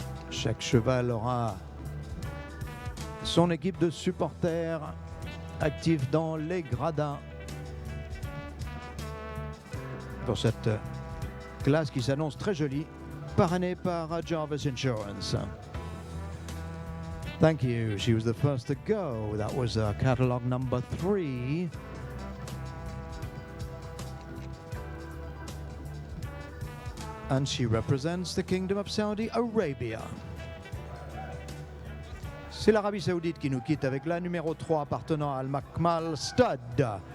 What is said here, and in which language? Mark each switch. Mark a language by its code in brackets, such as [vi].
[fr] Chaque cheval aura son équipe de supporters actifs dans les gradins pour cette classe qui s'annonce très jolie, parrainée par Jarvis Insurance. [en] Thank you. She was the first to go. That was catalog number 3. And she represents the Kingdom of Saudi Arabia. [fr] C'est l'Arabie Saoudite qui nous quitte avec la numéro 3 appartenant à Al-Makmal Stud.